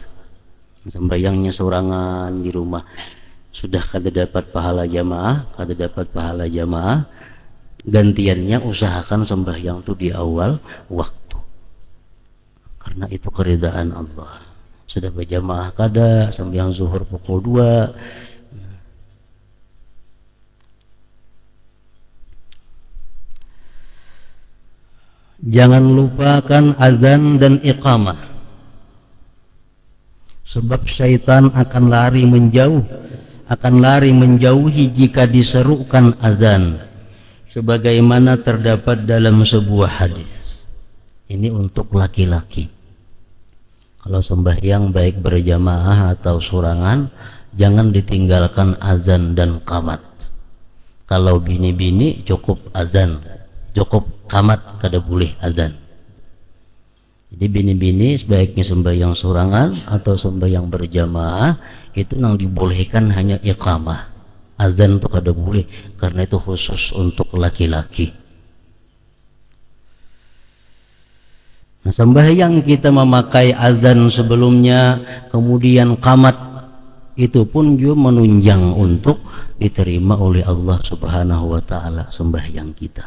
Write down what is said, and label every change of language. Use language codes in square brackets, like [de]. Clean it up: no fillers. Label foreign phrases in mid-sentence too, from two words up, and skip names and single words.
[bjn] Sembahyangnya sorangan di rumah, sudah kada dapat pahala jamaah, gantiannya usahakan sembahyang itu di awal waktu. [id] Karena itu keridhaan Allah. [bjn] Sudah berjamaah kada, sembahyang zuhur pukul 2. [id] Jangan lupakan azan dan iqamah, sebab syaitan akan lari menjauhi jika diserukan azan, sebagaimana terdapat dalam sebuah hadis. Ini untuk laki-laki. [bjn] Kalau sembahyang baik berjamaah atau sorangan, jangan ditinggalkan azan dan qamat. Kalau bini-bini cukup azan, cukup qamat, kada boleh azan. Jadi bini-bini sebaiknya sembahyang sorangan atau sembahyang berjamaah, [id] itu yang dibolehkan hanya iqamah. [bjn] Azan itu kada boleh, karena itu khusus untuk laki-laki. [id] Nah, sembahyang kita memakai azan sebelumnya, kemudian qamat, itu pun juga menunjang untuk diterima oleh Allah [ar] سبحانه وتعالى [id] sembahyang kita.